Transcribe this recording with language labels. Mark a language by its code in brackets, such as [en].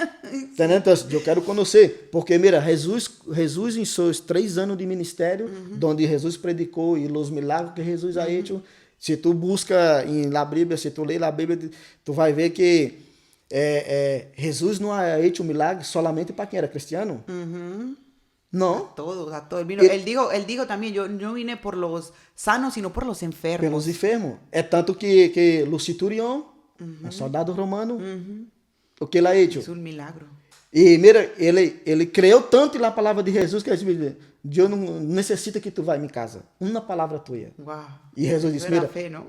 [pt] Então, eu quero conhecer. Porque, [es] mira, [pt] Jesus em seus 3 anos de ministério, onde Jesus predicou e os milagres que Jesus [es] ha hecho, [pt] se tu busca na Bíblia, se tu lê a Bíblia, tu vai ver que Jesus não ha hecho um milagre [es] solamente [pt] para quem era [es] cristiano. [pt] Não. A todos. [es] Él dijo también, yo no vine por los sanos, sino por los enfermos. [pt] Pelos enfermos. É tanto que o centurião, um soldado romano, o que ele [es] ha hecho? Es un milagro. [pt] E [es] mira, [pt] ele creu tanto na palavra de Jesus que ele disse, Deus não necessita que tu vá em minha casa. Uma palavra tua. Uau. E Jesus disse, Era [es] mira, [pt] fé, não?